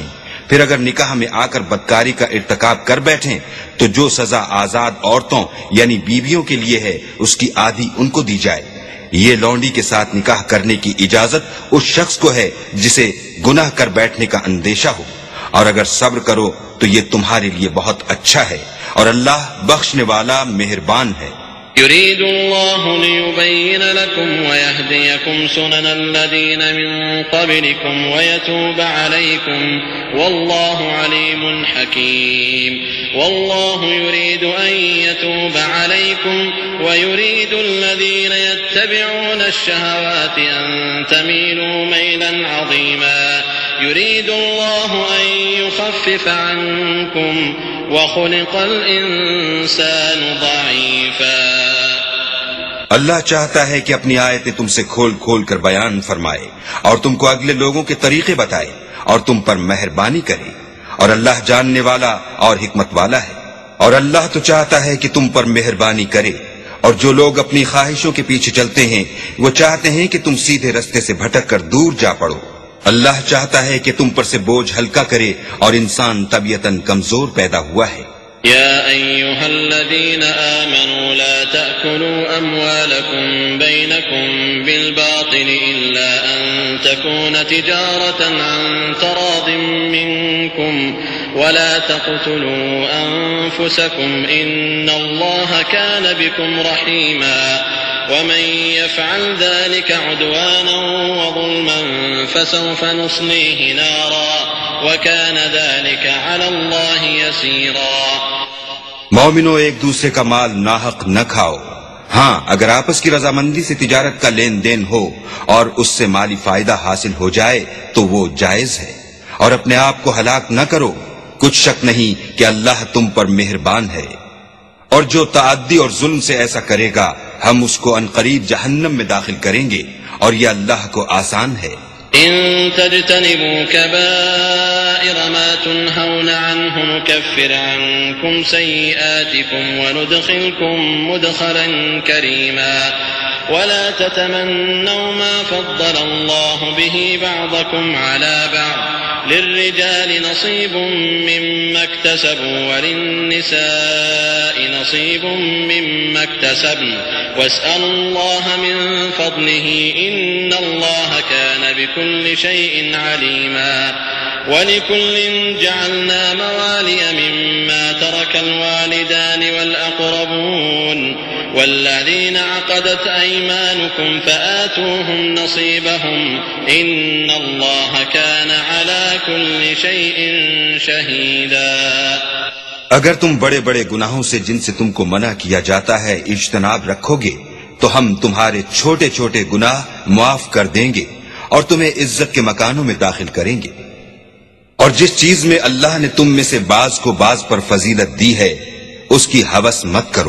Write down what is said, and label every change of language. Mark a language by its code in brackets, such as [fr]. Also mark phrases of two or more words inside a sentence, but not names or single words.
[ur] پھر اگر نکاح میں آکر بدکاری کا ارتکاب کر بیٹھیں تو جو سزا آزاد عورتوں یعنی بیویوں کے لیے ہے اس کی آدھی ان کو دی جائے. یہ لونڈی کے ساتھ نکاح کرنے کی اجازت اس شخص کو ہے جسے گناہ کر بیٹھنے کا اندیشہ ہو. اور اگر صبر کرو تو یہ تمہارے لیے بہت اچھا ہے اور اللہ بخشنے والا مہربان ہے. [ar] يريد الله ليبين لكم ويهديكم سنن الذين من قبلكم ويتوب عليكم والله عليم حكيم. والله يريد أن يتوب عليكم ويريد الذين يتبعون الشهوات أن تميلوا ميلا عظيما. يريد الله أن يخفف عنكم وخلق الإنسان ضعيفا. [ur] اللہ چاہتا ہے کہ اپنی آیتیں تم سے کھول کھول کر بیان فرمائے اور تم کو اگلے لوگوں کے طریقے بتائے اور تم پر مہربانی کرے. اور اللہ جاننے والا اور حکمت والا ہے۔ اور اللہ تو چاہتا ہے کہ تم پر مہربانی کرے. اور جو لوگ اپنی خواہشوں کے پیچھے چلتے ہیں وہ چاہتے ہیں کہ تم سیدھے راستے سے بھٹک کر دور جا پڑو. اللہ چاہتا ہے کہ تم پر سے بوجھ ہلکا کرے اور انسان طبیعتاً کمزور پیدا ہوا ہے. [ar] يا أيها الذين آمنوا لا تأكلوا أموالكم بينكم بالباطل إلا أن تكون تجارة عن تراض منكم ولا تقتلوا أنفسكم إن الله كان بكم رحيما ومن يفعل ذلك عدوانا وظلما فسوف نصليه نارا وكان ذلك على الله يسيرا. [ur] مومنو ایک دوسرے کا مال ناحق نہ کھاؤ. ہاں، اگر آپس کی رضامندی سے تجارت کا لین دین ہو اور اس سے مالی فائدہ حاصل ہو جائے تو وہ جائز ہے. اور اپنے آپ کو ہلاک نہ کرو، کچھ شک نہیں کہ اللہ تم پر مہربان ہے. اور جو تعدی اور ظلم سے ایسا کرے گا ہم اس کو عنقریب جہنم میں داخل کریں گے اور یہ اللہ کو آسان ہے. [ar] إن تجتنبوا كبائر ما تنهون عنه نكفر عنكم سيئاتكم وندخلكم مدخلا كريما ولا تتمنوا ما فضل الله به بعضكم على بعض للرجال نصيب مما اكتسبوا و للنساء نصيب مما اكتسبن واسألوا الله من فضله إن الله كان بكل شيء عليما ولكل جعلنا موالي مما ترك الوالدان والأقربون والذين عقدت أيمانكم فآتوهم نصيبهم إن الله كان على كل شيء شهيدا. [ur] اگر تم بڑے بڑے گناہوں سے جن سے تم کو منع کیا جاتا ہے اجتناب رکھو گے تو ہم تمہارے چھوٹے چھوٹے گناہ معاف کر دیں گے اور تمہیں عزت کے مکانوں میں داخل کریں گے. اور جس چیز میں اللہ نے تم میں سے بعض کو بعض پر فضیلت دی ہے اس کی ہوس مت کرو.